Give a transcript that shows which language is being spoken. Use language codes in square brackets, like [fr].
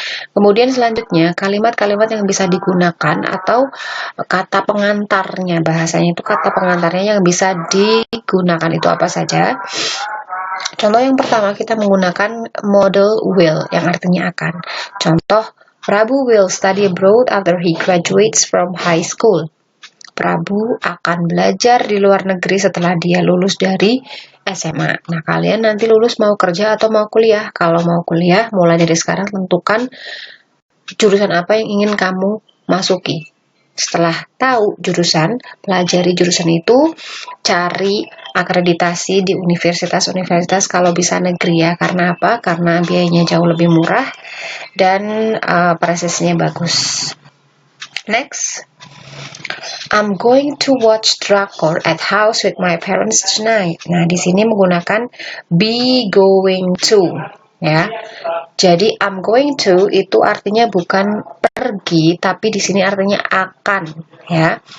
[id] Kemudian selanjutnya, kalimat-kalimat yang bisa digunakan atau kata pengantarnya, bahasanya itu kata pengantarnya yang bisa digunakan itu apa saja. Contoh yang pertama, kita menggunakan model will, yang artinya akan. [en] Contoh, Prabu will study abroad after he graduates from high school. [id] Prabu akan belajar di luar negeri setelah dia lulus dari SMA. Nah, kalian nanti lulus mau kerja atau mau kuliah? Kalau mau kuliah, mulai dari sekarang tentukan jurusan apa yang ingin kamu masuki. Setelah tahu jurusan, pelajari jurusan itu, cari akreditasi di universitas-universitas kalau bisa negeri ya. Karena apa? Karena biayanya jauh lebih murah dan prosesnya bagus. [en] Next, I'm going to watch drakor at house with my parents tonight. [id] Nah, di sini menggunakan be going to, ya. Jadi [en] I'm going to [id] itu artinya bukan pergi, tapi di sini artinya akan, ya.